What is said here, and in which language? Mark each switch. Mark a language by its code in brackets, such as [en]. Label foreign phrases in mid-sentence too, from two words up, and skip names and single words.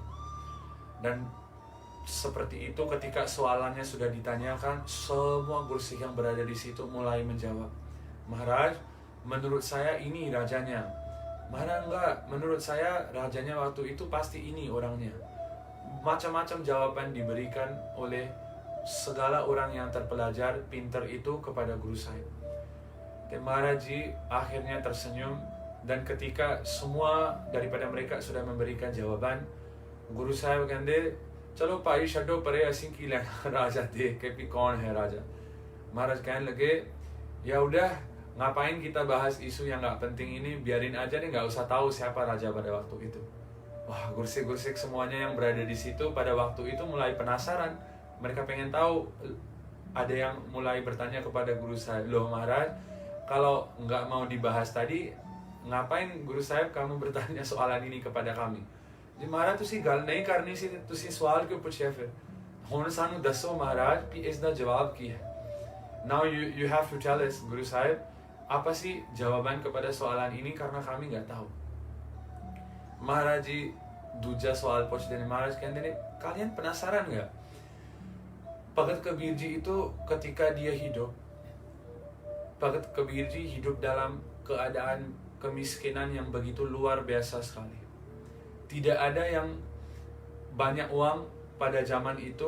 [id] Dan seperti itu ketika soalannya sudah ditanyakan, semua Guru Sikh yang berada di situ mulai menjawab, Maharaj, menurut saya ini rajanya. Maharaj, enggak, menurut saya rajanya waktu itu pasti ini orangnya. Macam-macam jawaban diberikan oleh segala orang yang terpelajar, pintar itu kepada Guru Sahib. Dan Maharaj ji akhirnya tersenyum, dan ketika semua daripada mereka sudah memberikan jawaban, [pa] Guru Sahib ਕਹਿਤੇ, ਚਲੋ ਭਾਈ ਛੱਡੋ ਪਰੇ, ਅਸੀਂ ਕੀ ਲੈਣਾ ਰਾਜਾ ਦੇਖ ਕੇ ਭੀ ਕੌਣ ਹੈ ਰਾਜਾ. [hi] Maharaj कहने लगे, [id] ya udah, ngapain kita bahas isu yang nggak penting ini, biarin aja nih, nggak usah tahu siapa raja pada waktu itu. Wah, gursik-gursik semuanya yang berada di situ pada waktu itu mulai penasaran. Mereka pengen tahu. Ada yang mulai bertanya kepada Guru Sahib, loh Maharaj, kalau nggak mau dibahas tadi, ngapain Guru Sahib kamu bertanya soalan ini kepada kami? [pa] ਜੀ ਮਹਾਰਾਜ ਤੁਸੀਂ ਗੱਲ ਨਹੀਂ ਕਰਨੀ ਸੀ ਤੇ ਤੁਸੀਂ ਸਵਾਲ ਕਿਉਂ ਪੁੱਛਿਆ ਫਿਰ ਹੁਣ ਸਾਨੂੰ ਦੱਸੋ ਮਹਾਰਾਜ ਕਿ ਇਸਦਾ ਜਵਾਬ ਕੀ ਹੈ. [en] Now you have to tell us Guru Sahib, [id] apa sih jawaban kepada soalan ini karena kami nggak tahu. [hi] महाराज जी दूजा सवाल पूछते हैं. महाराज कहते हैं [id] kalian penasaran nggak Bhagat Kabir ji itu ketika dia hidup, Bhagat Kabir ji hidup dalam keadaan kemiskinan yang begitu luar biasa sekali. Tidak ada yang banyak uang pada zaman itu.